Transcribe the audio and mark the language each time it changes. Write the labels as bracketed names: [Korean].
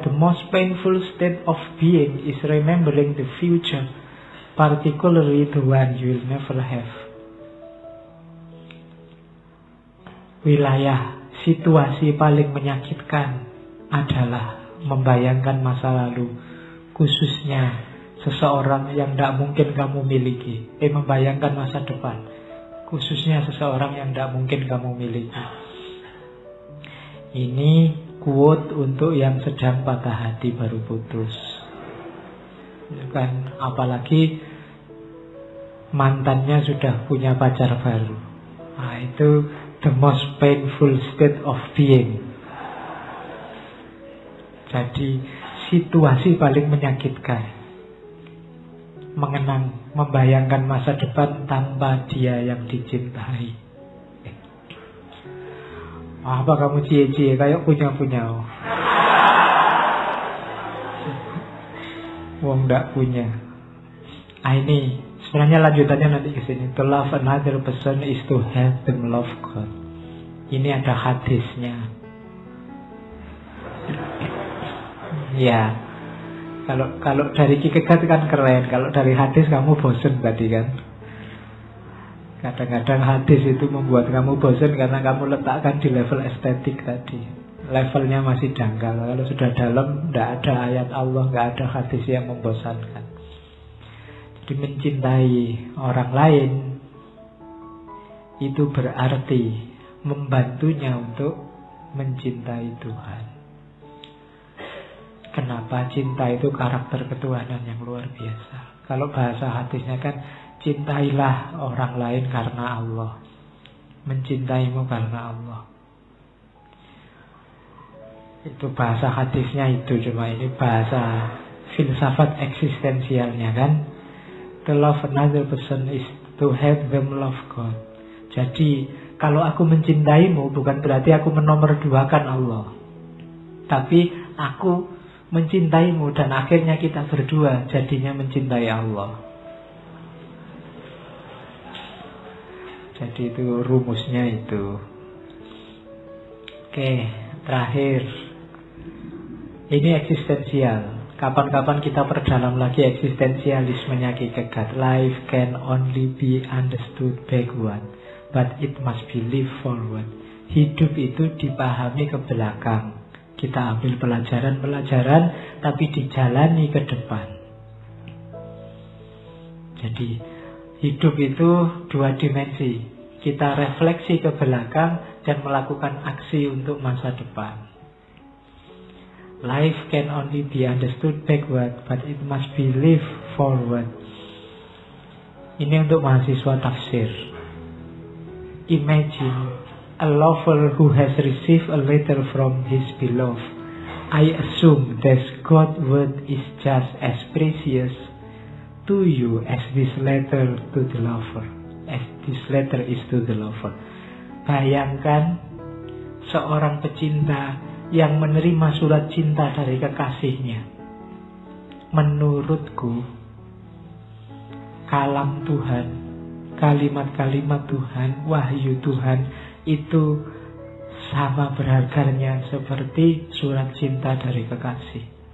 [English] The most painful state of being is remembering the future, particularly the one you will never have. [Indonesian] Wilayah situasi paling menyakitkan adalah membayangkan masa lalu, khususnya seseorang yang tidak mungkin kamu miliki. Membayangkan masa depan, khususnya seseorang yang tidak mungkin kamu miliki. Ini quote untuk yang sedang patah hati baru putus. Kan, apalagi mantannya sudah punya pacar baru. Nah, itu [English] the most painful state of being. [Indonesian] Jadi situasi paling menyakitkan, membayangkan masa depan tanpa dia yang dicintai. Apa kamu cie-cie kayak punya-punya? [Javanese] Wong ndak punya. [Indonesian] Ini sebenarnya lanjutannya nanti ke sini. [English] To love another person is to help them love God. [Indonesian] Ini ada hadisnya. Ya, kalau dari Ki Kegat kan keren. Kalau dari hadis kamu bosen tadi kan. Kadang-kadang hadis itu membuat kamu bosen karena kamu letakkan di level estetik tadi. Levelnya masih dangkal. Kalau sudah dalam, tidak ada ayat Allah, tidak ada hadis yang membosankan. Jadi mencintai orang lain itu berarti membantunya untuk mencintai Tuhan. Kenapa? Cinta itu karakter ketuhanan yang luar biasa. Kalau bahasa hadisnya kan, cintailah orang lain karena Allah, mencintaimu karena Allah. Itu bahasa hadisnya itu. Cuma ini bahasa filsafat eksistensialnya kan. [English] To love another person is to help them love God. [Indonesian] Jadi kalau aku mencintaimu bukan berarti aku menomorduakan Allah, tapi aku mencintaimu dan akhirnya kita berdua jadinya mencintai Allah. Jadi itu rumusnya itu. Oke, terakhir. Ini eksistensial. Kapan-kapan kita perdalam lagi eksistensialismenya Ki Kegat. [English] Life can only be understood backward, but it must be lived forward. [Indonesian] Hidup itu dipahami ke belakang. Kita ambil pelajaran-pelajaran, tapi dijalani ke depan. Jadi hidup itu dua dimensi. Kita refleksi ke belakang dan melakukan aksi untuk masa depan. [English] Life can only be understood backward, but it must be lived forward. [Indonesian] Ini untuk mahasiswa tafsir. [English] Imagine a lover who has received a letter from his beloved. I assume that God's word is just as precious to you as this letter to the lover. As this letter is to the lover. [Indonesian] Bayangkan seorang pecinta yang menerima surat cinta dari kekasihnya. Menurutku, kalam Tuhan, kalimat-kalimat Tuhan, wahyu Tuhan itu sama berharganya seperti surat cinta dari kekasih.